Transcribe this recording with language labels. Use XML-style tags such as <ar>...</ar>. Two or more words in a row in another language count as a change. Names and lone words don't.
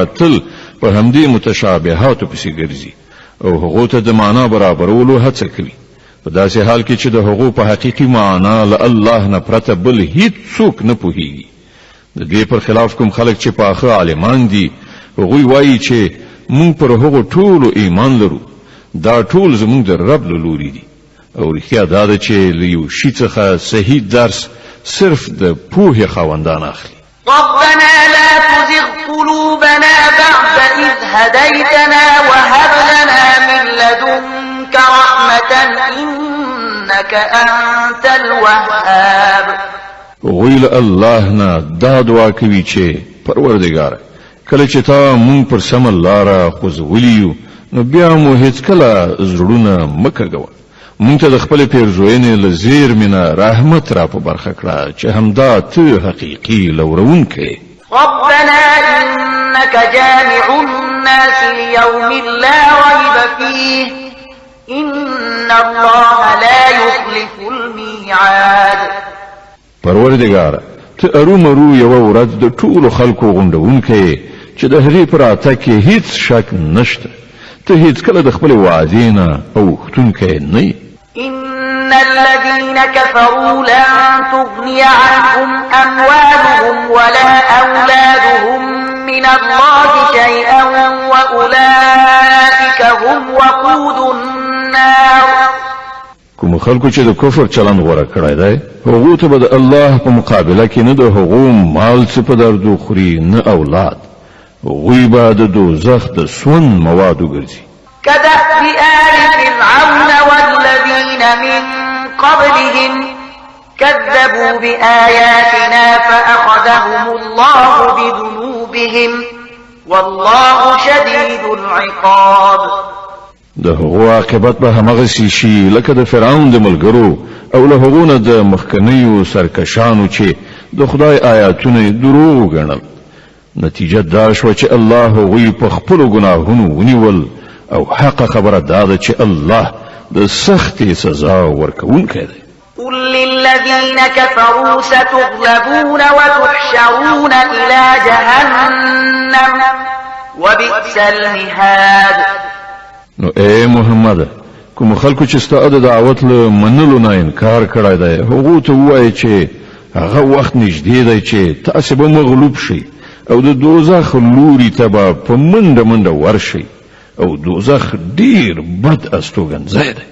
<ps>تل په همدې متشابهاتو پسې ګرځي او هغو ته د معنا برابرولو هڅه کوي په داسې حال کې چې د هغو په حقیقي معنا له الله نه پرته بل هیڅ څوک نه پوهیږي د دې پر خلاف کوم خلک چې پاخه عالمان دي هغوی وایي چې مونږ پر هغو ټولو ایمان لرو دا ټول زمونږ د رب له لوري دي او رښتیا دا ده چې له یو شي څخه صحیح درس صرف د پوهې خاوندان اخلي</ps> <ar>ربنا لا تزغ قلوبنا بعد إذ هديتنا وهب لنا من لدنك رحمة إنك أنت الوهاب</ar> <ps>ویل الله نه دا دعا کوي چې پروردګار کله چې تا مونږ پر سم لاره خوځولیو نو بیا مو هیڅ کله زړونه مکګو مونږ ته د خپل پیرزوینې له زیرمنه رحمت را په برخه کړه چې همدا ته حقیقي لورونکی</ps> <ar>ربنا إنك جامع الناس ليوم لا ريب فيه إن الله لا يخلف الميعاد</ar> <ps>پروردګار ته ارومرو یو ورځ د ټولو خلکو غونډونکی چې د هغې پر اته کې هیڅ شک نشته ته هیڅ کله د خپل وعدې نه اوښتونکی نه</ps> <ar>إن الذين كفروا لن تغني عنهم أموالهم ولا أولادهم من الله شيئا وأولئك هم وقود النار</ar> <ps>کوم خلکو چې د کفر چلند غوړه کړی دی هغو ته به د الله په مقابله کې نه د هغو مال څه په دردو خوري نه اولاد هغوی به د دوزخ د سون موادو ګرځي</ps> <ar>كدأب آل فرعون والذين من قبلهم كذبوا بآياتنا فأخذهم الله بذنوبهم والله شديد العقاب</ar> <ps>د هغو عاقبت به همغسې شي لکه د فرعون د ملګرو او له هغو نه د مخکنیو سرکشانو چې د خدای آیاتونه دروغ ګڼل نتیجه دا شوه چې الله هغوی په خپلو ګناهونو ونیول او حق خبره دا ده چې الله د سختې سزا ورکوونکی دی</ps> <ar>قل للذين كفروا ستغلبون وتحشرون إلى جهنم وبئس المهاد</ar> <ps>نو اے محمد کوم خلکو چې ستاسو د دعوت له منلو نه انکار کړی دی هغه ته وایي چې هغه وخت نږدې دی چې تاسو به مغلوب شئ او د دوزخ لوري ته به په منډه منډه ورشئ او دوزخ ډیر بد استوګنځی دی</ps>